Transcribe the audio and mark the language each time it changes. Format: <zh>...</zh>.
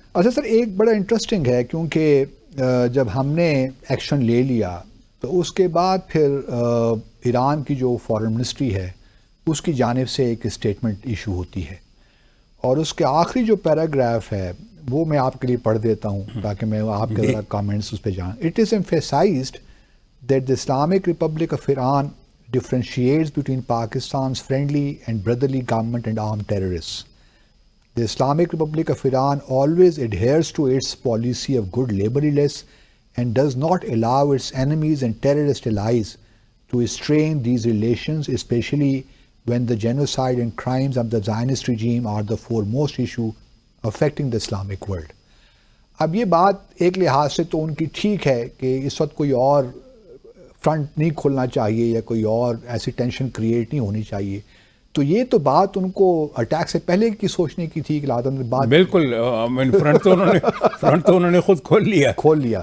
<ur>اچھا سر، ایک بڑا انٹرسٹنگ ہے کیونکہ جب ہم نے ایکشن لے لیا تو اس کے بعد پھر ایران کی جو فارن منسٹری ہے اس کی جانب سے ایک اسٹیٹمنٹ ایشو ہوتی ہے، اور اس کے آخری جو پیراگراف ہے وہ میں آپ کے لیے پڑھ دیتا ہوں تاکہ میں آپ کے ذرا کامنٹس اس پہ جان. It is emphasised that the Islamic republic of Iran</ur> <en>differentiates between Pakistan's friendly and brotherly government and armed terrorists. The Islamic Republic of Iran always adheres to its policy of good neighborliness and does not allow its enemies and terrorist allies to strain these relations, especially when the genocide and crimes of the Zionist regime are the foremost issue affecting the Islamic world.</en> <ur>اب یہ بات ایک لحاظ سے تو ان کی ٹھیک ہے کہ اس وقت کوئی اور فرنٹ نہیں کھولنا چاہیے یا کوئی اور ایسی ٹینشن کریٹ نہیں ہونی چاہیے. تو یہ تو بات ان کو اٹیک سے پہلے کی سوچنے کی تھی کہ لادن بات بالکل فرنٹ تو انہوں نے خود کھول لیا.</ur>